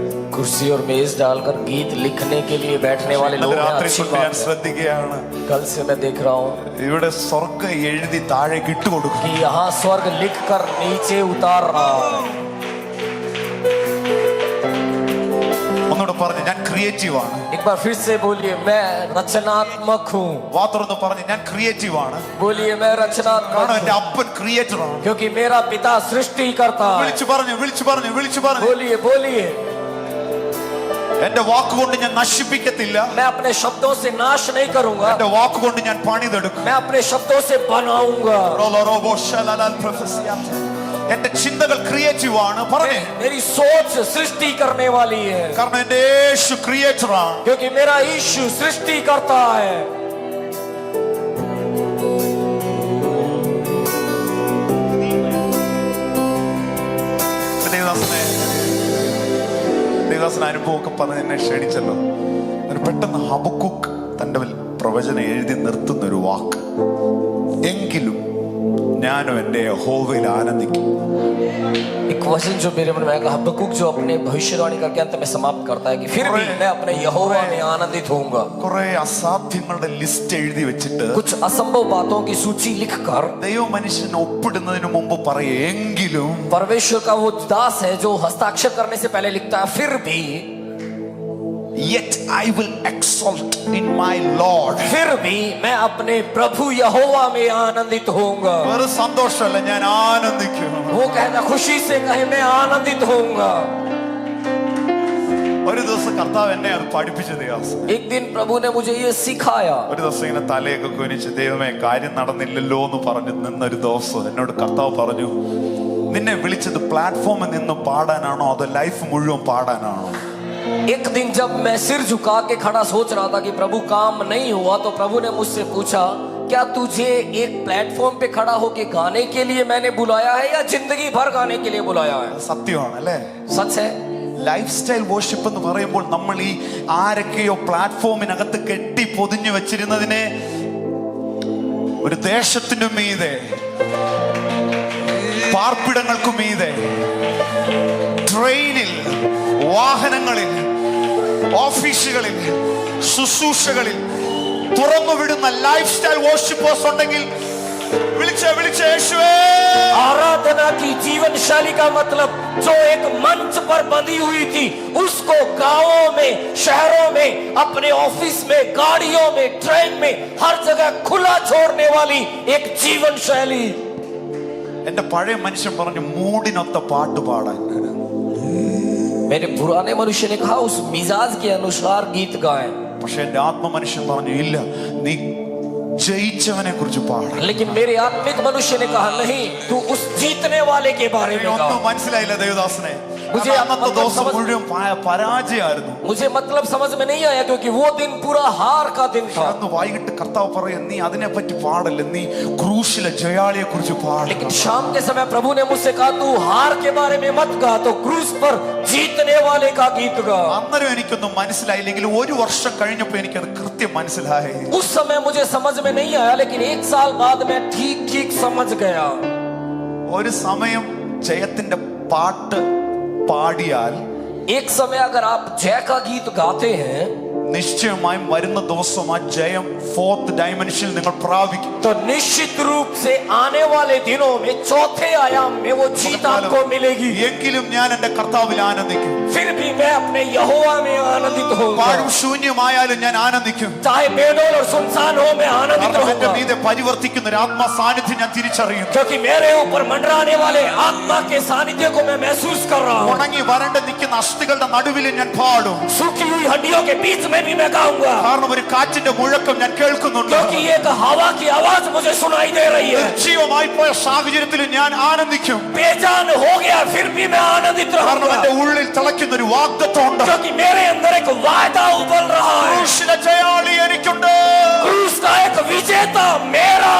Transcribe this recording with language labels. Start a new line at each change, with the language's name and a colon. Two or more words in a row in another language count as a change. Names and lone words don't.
Hindi: कुर्सी और मेज डालकर गीत लिखने के लिए बैठने वाले लोग हैं,
Malayalam: രാത്രി
Hindi: अच्छी
Malayalam: തൊട്ട്
Hindi: बात
Malayalam: ഞാൻ
Hindi: है।
Malayalam: ശ്രദ്ധിക്കുകയാണ്,
Hindi: कल से मैं देख रहा हूँ
Malayalam: ഇവിടെ സ്വർഗ്ഗം എഴുതി താഴേക്ക് ഇട്ടുകൊടുക്കും.
Hindi: कि यहाँ स्वर्ग लिखकर नीचे उतार रहा है।
Malayalam: ഒന്നുകൂടെ പറഞ്ഞു, ഞാൻ ക്രിയേറ്റീവ് ആണ്.
Hindi: एक बार फिर से बोलिए, मैं रचनात्मक हूँ।
Malayalam: വാ തുറന്ന് പറഞ്ഞു, ഞാൻ ക്രിയേറ്റീവ് ആണ്.
Hindi: बोलिए, मैं रचनात्मक
Malayalam: കാരണം എന്റെ
Hindi: हूँ,
Malayalam: അപ്പൻ ക്രിയേറ്റർ ആണ്.
Hindi: क्योंकि मेरा पिता सृष्टि करता है।
Malayalam: വിളിച്ചു പറഞ്ഞു, വിളിച്ചു പറഞ്ഞു, വിളിച്ചു പറഞ്ഞു.
Hindi: बोलिए बोलिए,
Malayalam: എന്റെ വാക്കുകൊണ്ട് ഞാൻ നശിപ്പിക്കത്തില്ല,
Hindi: मैं अपने शब्दों से नाश नहीं करूंगा,
Malayalam: എന്റെ വാക്കുകൊണ്ട് ഞാൻ പണിതെടുക്കും.
Hindi: मैं अपने शब्दों से बनाऊंगा।
Malayalam: എന്റെ ചിന്തകൾ ക്രിയേറ്റീവ് ആണ്. പറഞ്ഞേ,
Hindi: मेरी सोच सृष्टि करने वाली है,
Malayalam: കാരണം എന്റെ യേശു ക്രിയേറ്റർ ആണ്.
Hindi: क्योंकि मेरा यीशु सृष्टि करता है।
Malayalam: ദേവദാസന അനുഭവമൊക്കെ പറഞ്ഞ് എന്നെ ക്ഷണിച്ചല്ലോ. ഒരു പെട്ടെന്ന് ഹബക്കൂക്ക് തന്റെ പ്രവചനം എഴുതി നിർത്തുന്ന ഒരു വാക്ക്, എങ്കിലും ഞാനും എന്റെ യഹോവയിൽ ആനന്ദിക്കും.
Hindi: एक वचन जो मेरे मन में आएगा, हबक्कुक जो अपने भविष्यवाणी करके अंत में समाप्त करता है कि फिर भी मैं अपने यहोवा में आनंदित होऊंगा।
Malayalam: കുറെ അസാധ്യങ്ങളുടെ ലിസ്റ്റ് എഴുതി വെച്ചിട്ട്
Hindi: कुछ असंभव बातों की सूची लिखकर
Malayalam: ദൈവ മനുഷ്യൻ ഒപ്പിടുന്നതിന് മുമ്പ് പറയും, എങ്കിലും
Hindi: परमेश्वर का वो दास है जो हस्ताक्षर करने से पहले लिखता है, फिर भी
English: yet I will exalt in my Lord.
Hindi: फिर भी मैं अपने प्रभु यहोवा में आनंदित होऊंगा।
Malayalam: വേറെ സന്തോഷമല്ല, ഞാൻ ആനന്ദിക്കും.
Hindi: वो कहना खुशी से कहे, मैं आनंदित होऊंगा।
Malayalam: ഒരു ദിവസം കർത്താവ് എന്നെ അത് പഠിപ്പിച്ചു.
Hindi: एक दिन प्रभु ने मुझे ये सिखाया।
Malayalam: ഒരു ദിവസം ഇങ്ങനെ തലയൊക്കെ കുനിച്ച് ദൈവമേ കാര്യം നടന്നില്ലല്ലോ എന്ന് പറഞ്ഞു നിന്നൊരു ദിവസം എന്നോട് കർത്താവ് പറഞ്ഞു, നിന്നെ വിളിച്ചത് പ്ലാറ്റ്ഫോമിൽ നിന്ന് പാടാനാണോ അതോ ലൈഫ് മുഴുവൻ പാടാനാണോ?
Hindi: एक दिन जब मैं सिर झुका के खड़ा सोच रहा था कि प्रभु काम नहीं हुआ, तो प्रभु ने मुझसे पूछा, क्या तुझे एक प्लेटफॉर्म पे खड़ा होके गाने के लिए मैंने बुलाया है या जिंदगी भर गाने के लिए बुलाया है?
Malayalam: സത്യമാണ് അല്ലേ?
Hindi: सच है।
English: life style worship
Malayalam: എന്ന് പറയുമ്പോൾ നമ്മൾ ഈ ആരൊക്കെയോ പ്ലാറ്റ്ഫോമിനകത്ത് കെട്ടി പൊതിഞ്ഞു വെച്ചിരുന്നതിനെ ഒരു ദേശത്തിനു മീതെ, പാർപ്പിടങ്ങൾക്കു മീതെ, ട്രെയിനിൽ, വാഹനങ്ങളിൽ, ഓഫീസുകളിൽ, ശുശ്രൂഷകളിൽ തുറന്നുവിടുന്ന
English: life style worshippers
Malayalam: ഉണ്ടെങ്കിൽ വിളിച്ച യേശുവേ.
Hindi: आराधना की जीवन शैली का मतलब जो एक मंच पर बंधी हुई थी, उसको गांवों में, शहरों में, अपने ऑफिस में, गाड़ियों में, ट्रेन में, हर जगह खुला छोड़ने वाली एक जीवन शैली।
Malayalam: എന്റെ പഴയ മനുഷ്യൻ പറഞ്ഞു മൂടിനൊത്ത പാട്ട് പാടാൻ.
Hindi: मेरे पुराने मनुष्य ने कहा उस मिजाज के अनुसार गीत गाएं।
Malayalam: പക്ഷെ എന്റെ ആത്മ മനുഷ്യൻ പറഞ്ഞു ഇല്ല, നീ ജയിച്ചവനെ കുറിച്ച് പാടാൻ.
Hindi: लेकिन मेरे आत्मिक मनुष्य ने कहा नहीं, तू उस जीतने वाले के बारे में गा।
Malayalam: ഒന്നും മനസ്സിലായില്ല ദേവദാസനെ.
Hindi: मुझे
Malayalam: അന്നത്തെ ദിവസം മുഴുവൻ പരാജയമായിരുന്നു.
Hindi: मुझे मतलब समझ में नहीं आया, क्योंकि वो दिन पूरा हार का दिन था।
Malayalam: അന്ന് വൈകിട്ട് കർത്താവ് പറയും, നീ അതിനെ പറ്റി പാടല്ല, നീ ക്രൂശിലെ ജയാളിയെ കുറിച്ച് പാട.
Hindi: लेकिन शाम के समय प्रभु ने मुझसे कहा, तू हार के बारे में मत गा, तो क्रूस पर जीतने वाले का गीत गा।
Malayalam: അന്നേരം എനിക്കൊന്നും മനസ്സിലായില്ലെങ്കിലും ഒരു വർഷം കഴിഞ്ഞപ്പോ എനിക്കത് കൃത്യം മനസ്സിലായി.
Hindi: उस समय मुझे समझ में नहीं आया, लेकिन एक साल बाद मैं ठीक समझ गया।
Malayalam: ഒരു സമയം ജയത്തിന്റെ പാട്ട് പാടിയാൽ,
Hindi: एक समय अगर आप जय का गीत गाते हैं,
Malayalam: നിശ്ചയമായും വരുന്ന ദിവസം ആ ജയം
English: fourth dimensionil
Malayalam: നിങ്ങൾ പ്രാപിക്കും.
Hindi: तो निश्चित रूप से आने वाले दिनों में चौथे आयाम में वो जीत आपको मिलेगी।
Malayalam: എങ്കിലും ഞാൻ എന്റെ കർത്താവിൽ ആനന്ദിക്കും.
Hindi: फिर भी मैं अपने यहोवा में आनंदित होऊंगा।
Malayalam: പാഴും ശൂന്യമായാലും ഞാൻ ആനന്ദിക്കും.
Hindi: चाहे बेडोल और सुनसान हो, मैं आनंदित
Malayalam: കാരണം എന്റെ
Hindi: रहूंगा,
Malayalam: മീതെ പരിവർത്തിക്കുന്ന ഒരു ആത്മാ സാന്നിധ്യം ഞാൻ തിരിച്ചറിയും.
Hindi: क्योंकि मेरे ऊपर मंडराने वाले आत्मा के सानिध्य को मैं महसूस कर रहा हूँ।
Malayalam: ഉണങ്ങി വരണ്ട് നിൽക്കുന്ന അസ്ഥികളുടെ നടുവിൽ ഞാൻ പാടും.
Hindi: सूखी हुई हड्डियों के बीच में भी मैं गाऊंगा,
Malayalam: കാരണം ഒരു കാറ്റിന്റെ മുഴക്കം ഞാൻ കേൾക്കുന്നുണ്ട്.
Hindi: क्योंकि एक हवा की आवाज मुझे सुनाई दे रही है।
Malayalam: നിർജീവമായി പോയ സാഹചര്യത്തിൽ ഞാൻ ആനന്ദിക്കും.
Hindi: बेजान हो गया फिर भी मैं आनंदित
Malayalam: കാരണം
Hindi: रहूंगा,
Malayalam: എന്റെ ഉള്ളിൽ തിളയ്ക്കുന്ന ഒരു വാഗ്ദത്തം ഉണ്ട്.
Hindi: क्योंकि मेरे अंदर एक वायदा उबल रहा है।
Malayalam: ക്രൂശിലെ ജയാളി എനിക്കുണ്ട്.
Hindi: क्रूस का एक विजेता मेरे